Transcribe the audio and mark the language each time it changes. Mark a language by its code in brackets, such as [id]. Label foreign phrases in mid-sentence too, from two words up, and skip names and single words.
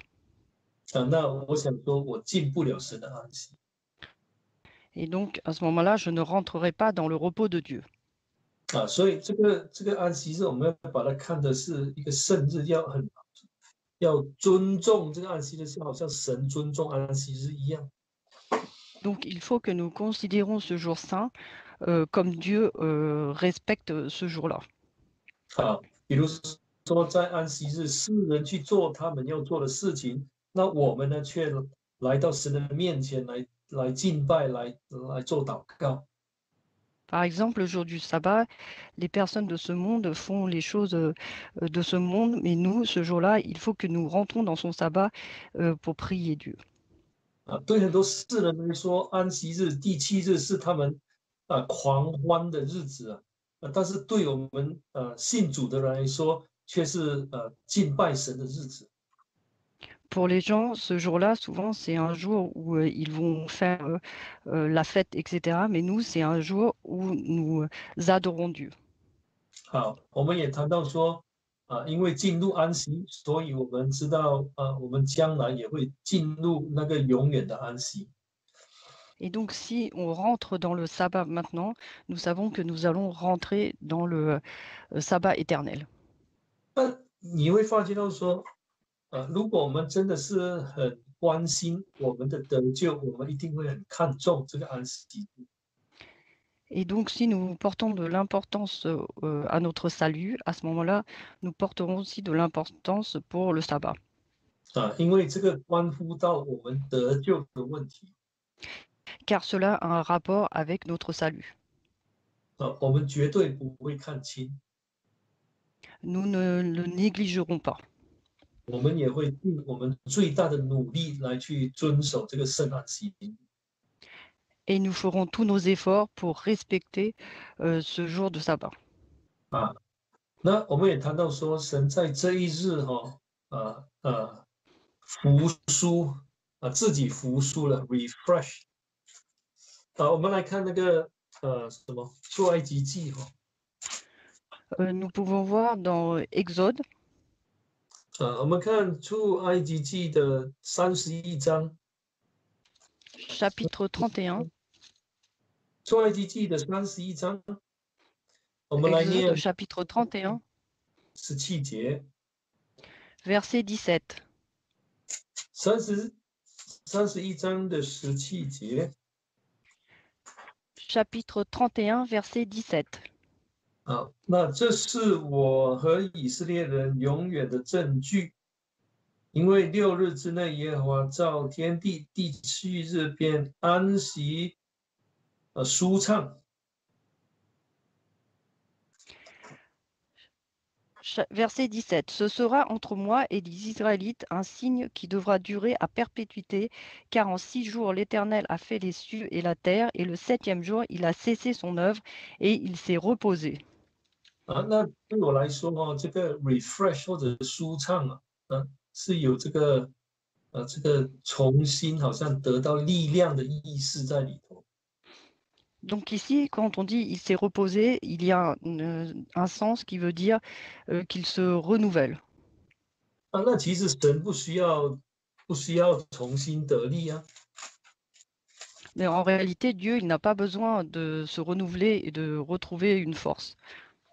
[zh] 那我想说，我进不了神的安息。 [fr] Et donc, à ce moment-là, je ne rentrerai pas dans le repos de Dieu. [zh] 所以这个安息日，我们要把它看的是一个圣日，要尊重这个安息日，就好像神尊重安息日一样。 [fr] Donc, il faut que nous considérons ce jour saint comme Dieu respecte ce jour-là. [zh] 比如说在安息日，世人去做他们要做的事情，那我们呢却来到神的面前来敬拜，来做祷告。 [fr] Par exemple, le jour du sabbat, les personnes de ce monde font les choses de ce monde, mais nous, ce jour-là, il faut que nous rentrons dans son sabbat pour prier Dieu. [zh] 对很多世人来说，安息日第七日是他们狂欢的日子但是对我们信主的人来说，却是敬拜神的日子。 [fr] Pour les gens, ce jour-là, souvent, c'est un jour où ils vont faire la fête, etc. Mais nous, c'est un jour où nous adorons Dieu. [zh] 我们也谈到说因为进入安息，所以我们知道我们将来也会进入那个永远的安息。 [fr] Et donc, si on rentre dans le sabbat maintenant, nous savons que nous allons rentrer dans le sabbat éternel. [zh] 那你会发觉到说，如果我们真的是很关心我们的得救，我们一定会很看重这个安息。 [fr] Et donc, si nous portons de l'importance à notre salut, à ce moment-là, nous porterons aussi de l'importance pour le sabbat. [zh] 因为这个关乎到我们得救的问题。 [fr] Car cela a un rapport avec notre salut. [zh] 我们绝对不会看轻。 [fr] Nous ne le négligerons pas. [zh] 我们也会尽我们最大的努力来去遵守这个圣安息。 [fr] Et nous ferons tous nos efforts pour respecter ce jour de sabbat. [zh] 那我们也谈到说，神在这一日服输自己服输了 refresh。我们来看那个什么出埃及记 [fr] nous pouvons voir dans Exode. [zh] 我们看出埃及记的31章。 [fr] Chapitre 31. [zh] 出埃及记的31章，我们来 [fr] Exode [zh] 念 [fr] chapitre 31, [zh] 17节。 [fr] verset 17. [zh] 31章的17节。 [fr] Chapitre 31, verset 17. [zh] 那这是我和以色列人永远的证据，因为6日之内，耶和华造天地，第7日便安息，舒畅。 [fr] Verset 17. Ce sera entre moi et les Israélites un signe qui devra durer à perpétuité, car en 6 jours l'Éternel a fait les cieux et la terre, et le 7e jour il a cessé son œuvre et il s'est reposé. [zh] 那对我来说这个 refresh 或者舒畅是有这个重新好像得到力量的意思在里头。 [fr] Donc ici, quand on dit il s'est reposé, il y a un sens qui veut dire qu'il se renouvelle. [zh] 那其实神不需要重新得力 [fr] Mais en réalité, Dieu, il n'a pas besoin de se renouveler et de retrouver une force.